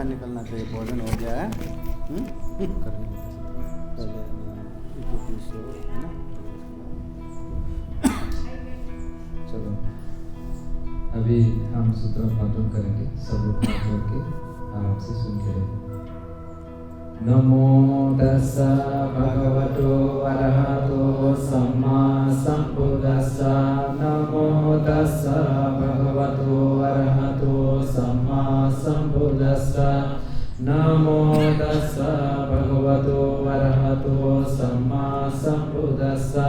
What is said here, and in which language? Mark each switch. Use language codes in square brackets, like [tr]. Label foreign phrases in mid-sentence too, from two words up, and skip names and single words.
[hi] भोजन हो गया है। करने लेते हैं। पहले इक्कीस है ना। चलो अभी हम सूत्र पाठन करेंगे, सब लोग हाथ जोड़ के आराम से सुन के रहिए। [pi] नमो तस्सा भगवतो अरहतो सम्मा संबुद्दस्सा। नमो तस्सा भगवतो अरहतो सम्मा संबुद्दस्सा। नमो तस्सा भगवतो अरहतो सम्मा संबुद्दस्सा।